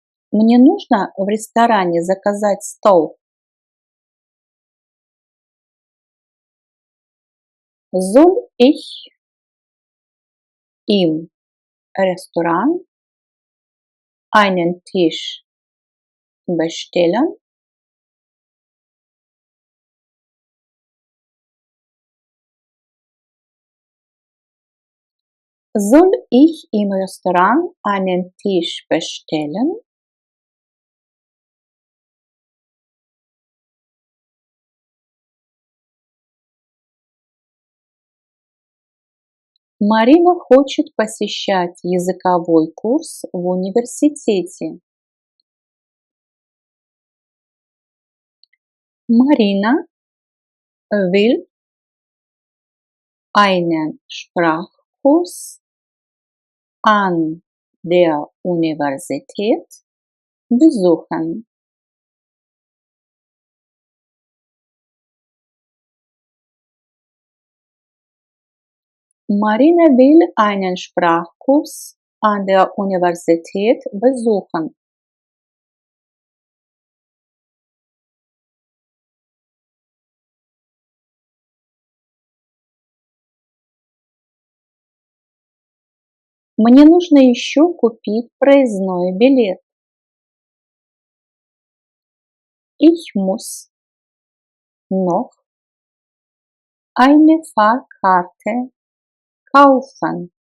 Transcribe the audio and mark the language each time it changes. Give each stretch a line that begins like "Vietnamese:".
Russian: Мне нужно в ресторане заказать стол.
German: Soll ich im Restaurant einen Tisch bestellen? Soll ich im Restaurant einen Tisch bestellen?
Russian: Марина хочет посещать языковой курс в университете.
German: Marina will einen Sprachkurs an der Universität besuchen. Marina will einen Sprachkurs an der Universität besuchen.
Russian: Мне нужно еще купить проездной билет.
German: Ich muss noch eine Fahrkarte kaufen.